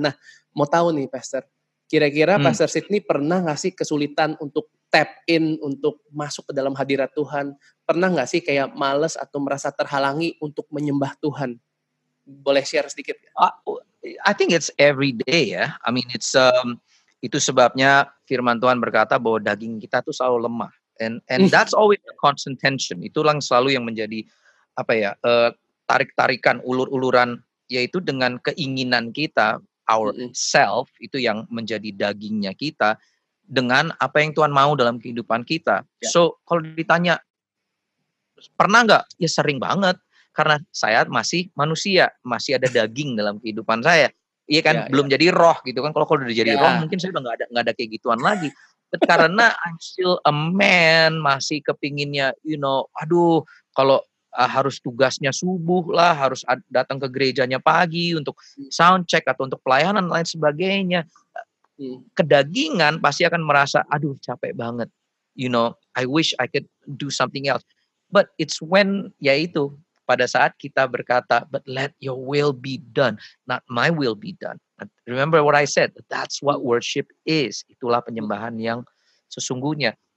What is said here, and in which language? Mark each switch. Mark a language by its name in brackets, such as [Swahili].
[Indonesian] Nah, mau tahu nih Pastor, kira-kira Pastor Sidney pernah nggak sih kesulitan untuk tap in, untuk masuk ke dalam hadirat Tuhan? Pernah nggak sih kayak males atau merasa terhalangi untuk menyembah Tuhan? Boleh share sedikit? [English] I think it's every day ya. I mean [Indonesian] itu sebabnya firman Tuhan berkata bahwa daging kita tuh selalu lemah. [English] And that's always a constant tension. [Indonesian] Itulah selalu yang menjadi tarik-tarikan, ulur-uluran, yaitu dengan keinginan kita, [English] our self, [Indonesian] itu yang menjadi dagingnya kita, dengan apa yang Tuhan mau dalam kehidupan kita. So, kalau ditanya, pernah nggak? Ya sering banget. Karena saya masih manusia, masih ada daging dalam kehidupan saya. Iya kan, belum jadi roh gitu kan. Kalau udah jadi roh, mungkin saya udah nggak ada kayak gituan lagi. But karena [English] I'm still a man, [Indonesian] masih kepinginnya, aduh, kalau harus tugasnya subuh lah, harus datang ke gerejanya pagi untuk sound check atau untuk pelayanan lain sebagainya. Kedagingan pasti akan merasa, aduh capek banget. [English] I wish I could do something else. But it's when, [Indonesian] yaitu, pada saat kita berkata, [English] but let your will be done, not my will be done. Remember what I said, that's what worship is. [Indonesian] Itulah penyembahan yang sesungguhnya.